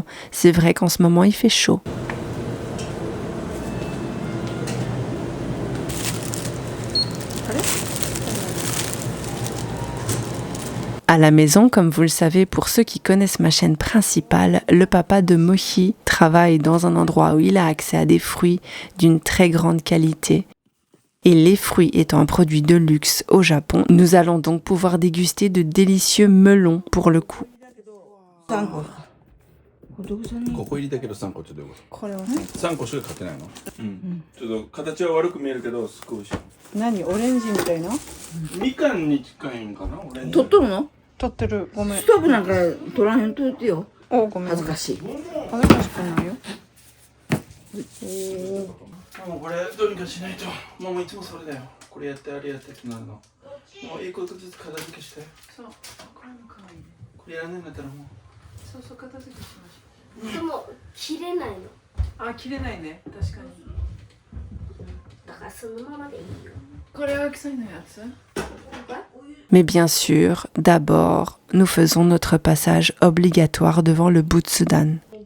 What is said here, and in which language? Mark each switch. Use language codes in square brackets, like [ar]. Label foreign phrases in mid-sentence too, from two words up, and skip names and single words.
[fr] C'est vrai qu'en ce moment il fait chaud. À la maison, comme vous le savez pour ceux qui connaissent ma chaîne principale, le papa de Mohi travaille dans un endroit où il a accès à des fruits d'une très grande qualité. Et les fruits étant un produit de luxe au Japon, nous allons donc pouvoir déguster de délicieux melons pour le coup. [ja] 5 個入りだけど3個ってどういうこと？これは3個しか買ってないの？うん。ちょっと形は悪く見えるけどすごい美味しい。何？オレンジみたいな？みかんに近いんかな？オレンジ。取っとるの？取ってる。ごめん。ストーブなんか取らへんといてよ。お、ごめん。恥ずかしい。恥ずかしくないよ。もうこれどうにかしないと。もういつもそれだよ。これやってあれやってってなるの。もういいことずつ片付けして。そう。これも可愛いね。これやらないんだったらもう。そうそう片付けしましょう。でも切れないの。あ、切れないね。確かに。だからそのままでいいよ。これは臭いのやつ？ [fr] Mais bien sûr, d'abord, nous faisons notre passage obligatoire devant le Butsudan.